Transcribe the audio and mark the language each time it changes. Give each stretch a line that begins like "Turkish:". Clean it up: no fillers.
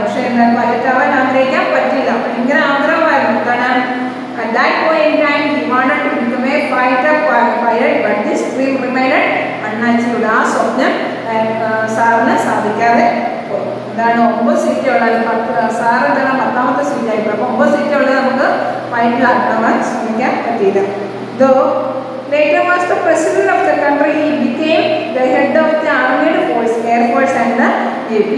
Malayalam: പക്ഷെ എന്താ പൈലറ്റ് ആവാൻ ആഗ്രഹിക്കാൻ പറ്റില്ല. ഭയങ്കര ആഗ്രഹമായിരുന്നു. കാരണം
English: at that point in time he wanted to become a fighter pilot, but this dream remained unachieved.
Malayalam: ആ സ്വപ്നം സാറിന് സാധിക്കാതെ പോയി. എന്താണ് 9 സീറ്റ് ഉള്ളത്, സാർ എന്താണ് 10ാമത്തെ സീറ്റ് ആയിരുന്നു. അപ്പോൾ 9 സീറ്റ് ഉള്ളത് നമുക്ക് പൈലറ്റിലാക്കാൻ ശ്രമിക്കാൻ പറ്റിയില്ല.
English: Though later was the president of the country, he became the head of the armed force, air force and the navy.